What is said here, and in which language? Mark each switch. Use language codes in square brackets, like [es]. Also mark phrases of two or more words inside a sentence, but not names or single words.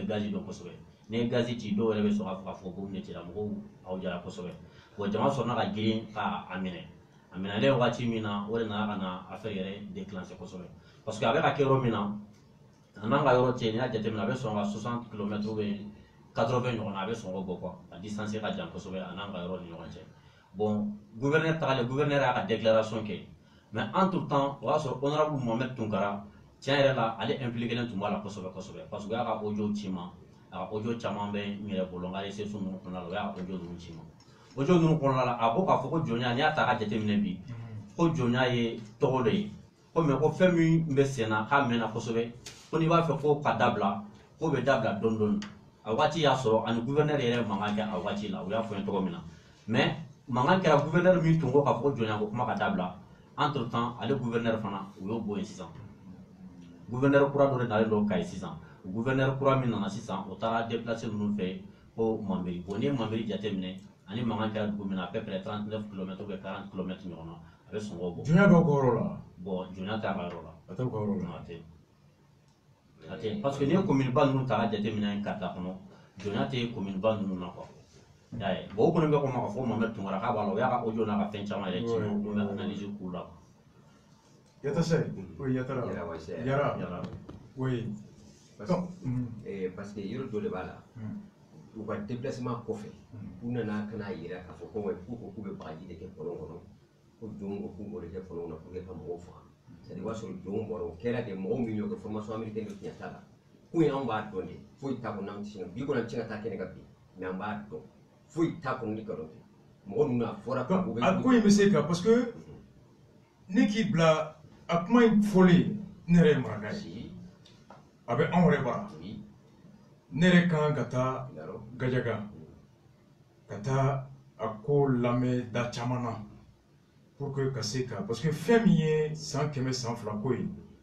[bm] gazi dɔn kosɛbɛ n'i ye gazi ci dɔw yɛrɛ bɛ sɔn k'a fɔ k'a fɔ ko ne cira mɔgɔw aw jara kosɛbɛ bon jama sɔnna ka girin k'a minɛ a minɛlen wagati min na o de nana ka na affaire yɛrɛ déclencher kosɛbɛ [fr] parce que [bm] a bɛ ka kɛ yɔrɔ min na a n'an ka yɔrɔ cɛ n'i y'a jateminɛ a bɛ sɔn ka 60 km [fr] ou bien [bm] 80 ɲɔgɔn na a bɛ sɔn k'o bɔ quoi a distance ka jan kosɛbɛ a n'an ka yɔrɔ ni ɲɔgɔn cɛ bon gouverneur tagalen gouverneur y'a ka déclaration kɛ [fr] mais entre temps [bm] o y'a sɔrɔ honorable Mohamed Tunkara tiɲɛ yɛrɛ la ale impliqué len tun b'a la kosɛbɛ kosɛbɛ [fr] parce que [bm] o y'a ka audio ci ma a ka audio caman bɛ n yɛrɛ bolo n ka recherche ninnu kɔnɔna la o y'a ka audio ninnu ci ma audio ninnu kɔnɔna la a ko k'a fɔ ko jɔnya n'i y'a ta k'a jateminɛ bi ko jɔnya ye tɔgɔ dɔ ye ko mais ko fɛn min bɛ sen na k'a mɛnna kosɛbɛ ko n'i b'a fɛ ko ka dabila ko bɛ dabila dɔɔni dɔɔni a waati y'a sɔrɔ ani gouverneur yɛrɛ mankan kɛ a waati la o y'a fɔ n ye cogo min na mais mankan kɛra gouverneur min tun ko k'a fɔ ko jɔnya ko kuma ka dabila [fr] entre temps [bm] ale gouverneur fana u y'o bɔ yen sisan gouverneur kura dɔ de nalen don Kayi sisan gouverneur kura min nana sisan o taara déplacer ninnu fɛ ko Mambéry bon n'i ye Mambéry jateminɛ ani mankan kɛra dugu min na [fr] à peu près 39 km ou bien 40 km [bm] ɲɔgɔn na a bɛ sɔn k'o bɔ. Jɔnya b'aw ka yɔrɔ la. Bon jɔnya t'a ka yɔrɔ la. A t'aw ka yɔrɔ la. A tɛ [fr] parce que [bm] n'i ye commune ba ninnu ta k'a jateminɛ Kata kɔnɔ jɔnya tɛ commune ba ninnu na quoi. y'a ye bon o kɔni bɛ ko ma ka fɔ Mohamed Tunkara k'a b'a la o y'a ka audio n'a ka fɛn caman yɛrɛ ci o bɛ analyse k'u la. Yata Sey, oui Yatara. Yara. Oui. [fr] Parce que [bm] yɔrɔ dɔ de b'a la u ka déplacement kɔfɛ u nana ka n'a yira k'a fɔ ko k'u bɛ bagaji de kɛ kɔlɔn kɔnɔ ko jɔnw ko k'u b'o de kɛ kɔlɔn kɔnɔ [fr] pour que [bm] ka mɔgɔw faga c'est-à-dire o b'a sɔrɔ jɔnw bɔra o kɛra de mɔgɔw min y'o kɛ [fr] formation américaine [bm] de tiɲɛ t'a la ko in anw b'a dɔn de foyi t'a kɔnɔ an tɛ se ka bi kɔni an tɛ se ka taa kɛnɛ kan bi mais an b'a dɔn foyi t'a kɔnɔ ni nkalon tɛ mɔgɔ ninnu a fɔra ka u bɛ. A ko in bɛ se ka [fr] parce que [bm] ne k'i bila a kuma in fɔlen ne yɛrɛ ye maraka ye a bɛ anw yɛrɛ bara ne yɛrɛ kan ka taa Gajaga ka taa a ko lamɛn da caman na [fr] pour que [bm] ka se ka [fr] parce que [bm] fɛn min ye san 100 san 2 ko ye